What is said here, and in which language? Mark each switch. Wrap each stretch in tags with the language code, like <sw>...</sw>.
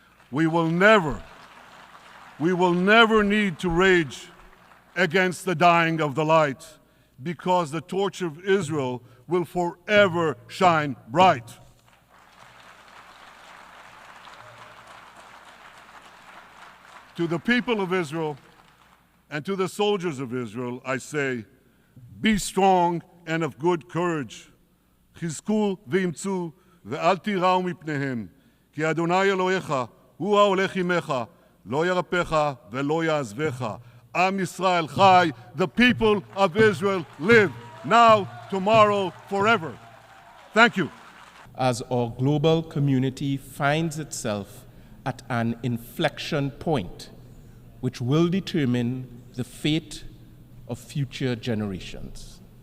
<en>We will never need to rage against the dying of the light, because the torch of Israel will forever shine bright. To the people of Israel and to the soldiers of Israel, I say, be strong and of good courage.</en> <he>חזקו ואמצו ואל תיראו מפניהם, כי אדוני אלוהיך הוא ההולך עמך, לא ירפך ולא יעזבך. Am Yisrael Chai,</he> <en>the people of Israel live now, tomorrow, forever. Thank you. as our global community finds itself at an inflection point which will determine the fate of future generations.</en>